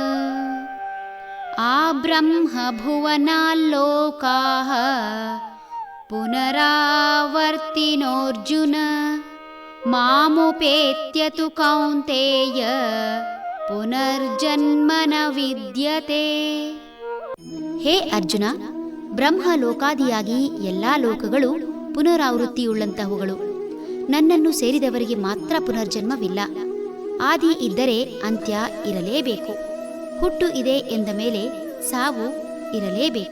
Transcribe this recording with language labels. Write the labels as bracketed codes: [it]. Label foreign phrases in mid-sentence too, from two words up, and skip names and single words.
[sa] आब्रह्मभुवनाल्लोकाः पुनरावर्तिनोऽर्जुन मामुपेत्य तु कौन्तेय ಪುನರ್ಜನ್ಮ ನ ವಿದ್ಯತೆ. [kn] ಹೇ ಅರ್ಜುನ, ಬ್ರಹ್ಮಲೋಕಾದಿಯಾಗಿ ಎಲ್ಲಾ ಲೋಕಗಳು ಪುನರಾವೃತ್ತಿಯುಳ್ಳಂತಹವುಗಳು. ನನ್ನನ್ನು ಸೇರಿದವರಿಗೆ ಮಾತ್ರ ಪುನರ್ಜನ್ಮವಿಲ್ಲ. ಆದಿ ಇದ್ದರೆ ಅಂತ್ಯ ಇರಲೇಬೇಕು. ಹುಟ್ಟು ಇದೆ ಎಂದ ಮೇಲೆ ಸಾವು ಇರಲೇಬೇಕು.